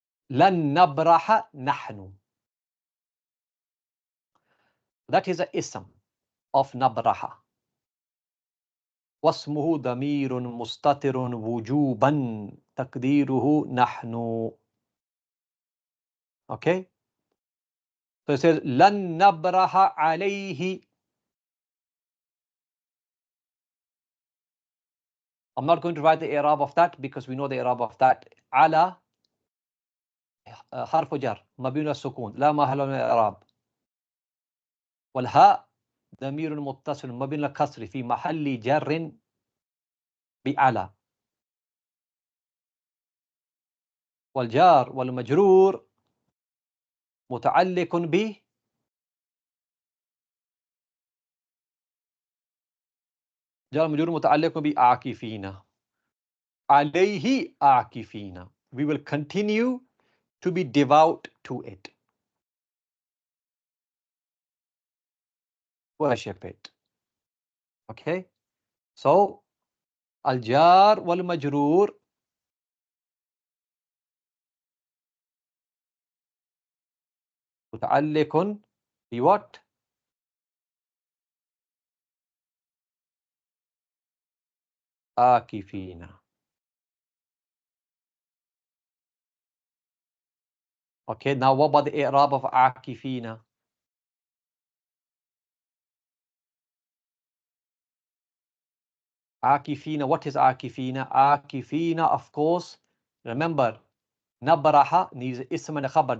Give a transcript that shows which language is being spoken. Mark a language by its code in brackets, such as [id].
[ar] لن نبرح نحن. [en] That is a ism of nabraha. [ar] واسمه ضمير مستتر وجوبا تقديره نحن. [en] Okay. So it says [ar] لن نبرح عليه. [en] I'm not going to write the i'rab of that because we know the i'rab of that. [ar] على حرف جر مبني على السكون لا محل من الإعراب. والهاء ضمير متصل مبني على الكسر في محل جر بعلى. والجار والمجرور متعلق به جار مجرور متعلق بعاكفين. عليه عاكفين. [en] We will continue to be devout to it. Worship it. Okay? [ar] So, الجار والمجرور متعلق بوات عاكفين. [en] Okay, now what about the i'rab of عاكفين? عاكفين, what is عاكفين? عاكفين, of course, remember, نبرح needs اسم and khabar.